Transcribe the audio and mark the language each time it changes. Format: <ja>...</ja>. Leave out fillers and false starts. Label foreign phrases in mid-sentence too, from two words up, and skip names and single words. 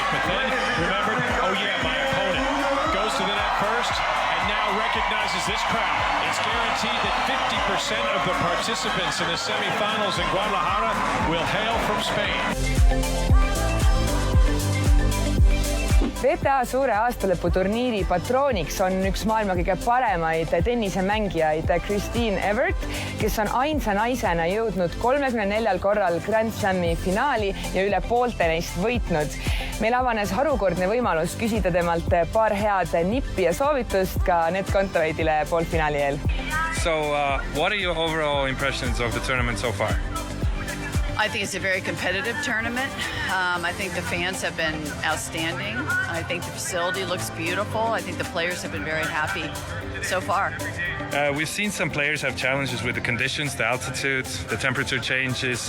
<en>But then remembered, oh yeah, my opponent goes to the net first and now recognizes this crowd. It's guaranteed that 50% of the participants in the semifinals in Guadalajara will hail from Spain.</en> <et>WTA suure aastalõputurniiri patrooniks on üks maailma kõige paremaid tennisemängijaid Christine Evert, kes on ainsa naisena jõudnud 34 korral Grand Slami finaali ja üle poolte neist võitnud. Meil avanes harukordne võimalus küsida temalt paar head nippi ja soovitust ka Anett Kontaveitile poolfinaali eel.</et> <en>So, what are your overall impressions of the tournament so far? I think it's a very competitive tournament. I think the fans have been outstanding. I think the facility looks beautiful. I think the players have been very happy so far. We've seen some players have challenges with the conditions, the altitude, the temperature changes.</en>